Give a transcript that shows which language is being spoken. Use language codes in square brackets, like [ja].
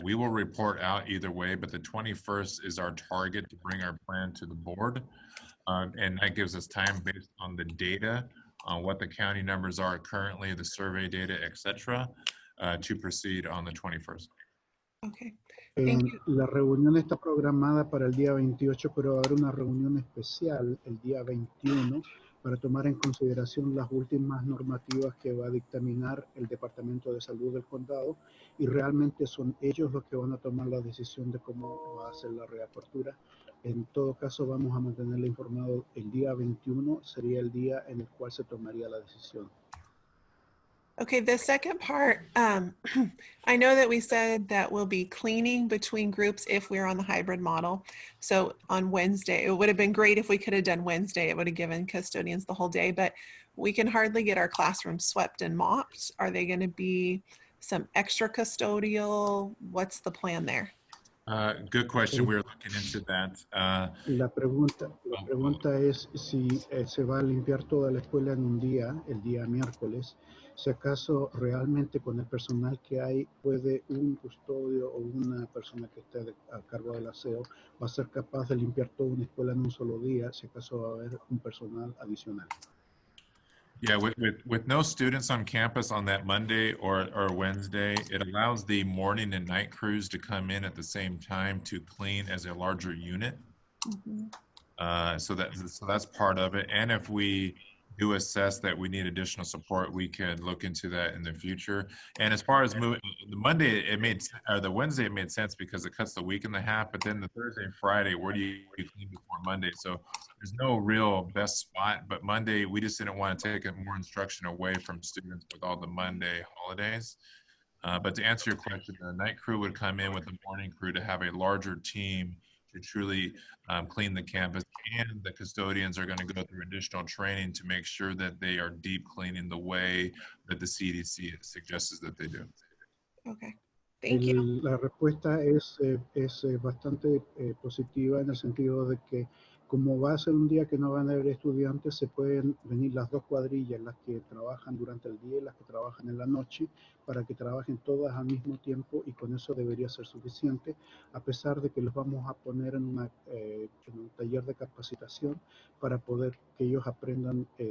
[en] We will report out either way, but the 21st is our target to bring our plan to the board. And that gives us time based on the data, on what the county numbers are currently, the survey data, et cetera, to proceed on the 21st. Okay. Thank you. [es] La reunión está programada para el día 28, pero va a haber una reunión especial el día 21 para tomar en consideración las últimas normativas que va a dictaminar el Departamento de Salud del Condado, y realmente son ellos los que van a tomar la decisión de cómo va a ser la reapertura. En todo caso, vamos a mantenerle informado. El día 21 sería el día en el cual se tomaría la decisión. [en] Okay, the second part, I know that we said that we'll be cleaning between groups if we're on the hybrid model. So on Wednesday, it would have been great if we could have done Wednesday. It would have given custodians the whole day, but we can hardly get our classrooms swept and mopped. Are they going to be some extra custodial? What's the plan there? Good question. We're looking into that. [es] La pregunta es si se va a limpiar toda la escuela en un día, el día miércoles. Si acaso realmente con el personal que hay puede un custodio o una persona que esté a cargo del aseo va a ser capaz de limpiar toda una escuela en un solo día, si acaso va a haber un personal adicional. [en] Yeah, with no students on campus on that Monday or Wednesday, it allows the morning and night crews to come in at the same time to clean as a larger unit. Mm-hmm. So that's part of it. And if we do assess that we need additional support, we can look into that in the future. And as far as moving, the Monday the Wednesday it made sense because it cuts the week in the half. But then the Thursday and Friday, where do you clean before Monday? So there's no real best spot. But Monday, we just didn't want to take more instruction away from students with all the Monday holidays. But to answer your question, the night crew would come in with the morning crew to have a larger team to truly clean the campus, and the custodians are going to go through additional training to make sure that they are deep cleaning the way that the CDC suggests that they do. Okay, thank you. [es] La respuesta es bastante positiva en el sentido de que como va a ser un día que no van a haber estudiantes, se pueden venir las dos cuadrillas, las que trabajan durante el día y las que trabajan en la noche, para que trabajen todas al mismo tiempo, y con eso debería ser suficiente, a pesar de que los vamos a poner en un taller de capacitación para poder que ellos aprendan